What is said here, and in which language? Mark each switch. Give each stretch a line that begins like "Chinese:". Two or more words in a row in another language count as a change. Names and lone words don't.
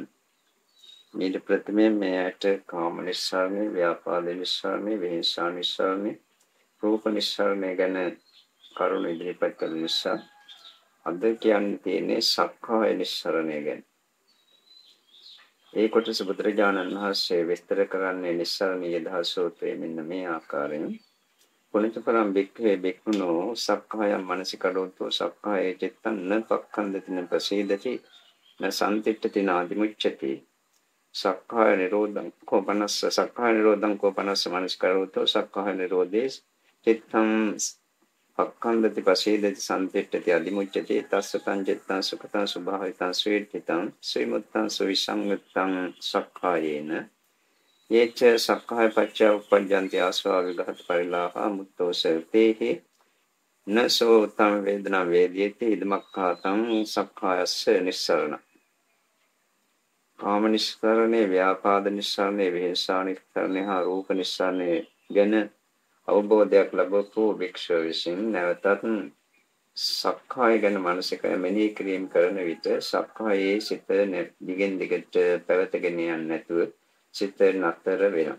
Sinhala: ඊට ප්‍රථමයෙන් මේ ඇයට කාම නිස්සාරණය, ව්‍යාපාද නිස්සාරණය, විහිංසා නිස්සාරණය, රූප නිස්සාරණය ගැන කරුණු ඉදිරිපත් කළ නිසා අද කියන්නේ තියෙන්නේ සක්කාය නිස්සරණය ගැන. ඒ කොටස බුදුරජාණන් වහන්සේ විස්තර කරන්නේ නිස්සරණීය දහස් සූත්‍රයේ මෙන්න මේ ආකාරයෙන්.
Pali: පුනිතපරම් බික්ඛවේ බික්ඛුනෝ සක්කායම් මනසිකරෝතෝ සක්කාය චිත්තං න පක්ඛන්දති න ප්‍රසීදති න සම්තිට්ඨති නාදිමුච්ඡති සක්කාය නිරෝධං කෝපනස්ස සක්කාය නිරෝධං කෝපනස්ස මනසිකරෝතෝ සක්කාය නිරෝධේ චිත්තං පක්ඛන්දති පසීදති සම්තිට්ඨති අදිමුච්ඡති තස්ස තං චිත්තං සුඛතං සුභාවිතං ස්වීර්තිතං ස්විමුත්තං සවිසංගතං සක්ඛායේන යේච සක්ඛාය පච්චය උපජ්ජන්ති ආස්වා විඝත පරිලාහා මුත්තෝ සේතේහි නසෝ තම් වේදනා වේදිතේ ඉදමක්ඛාතං සක්ඛායස්ස නිස්සරණ
Sinhala: කාම නිස්සරණේ ව්‍යාපාද නිස්සරණේ විහිංසා නිස්සරණේ හා රූප නිස්සරණේ ගැන අවබෝධයක් ලැබවපු භික්ෂුව විසින් නැවතත් සක්කාය ගැන මානසික මෙනෙහි කිරීම කරන විට සක්කායේ සිත දිගින් දිගට පැවතගෙන යන්නේ නැතුව සිත නතර වෙනවා.